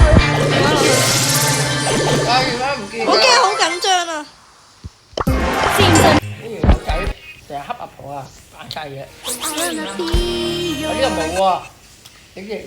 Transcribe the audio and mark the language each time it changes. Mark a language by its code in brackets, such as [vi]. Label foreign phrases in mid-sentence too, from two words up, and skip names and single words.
[yue] 我驚好緊張啊！ [en] Seems [yue] 呢條友仔成日恰阿婆啊，扮晒嘢。 [en] I wanna be [yue] 呢個冇喎，你哋呢？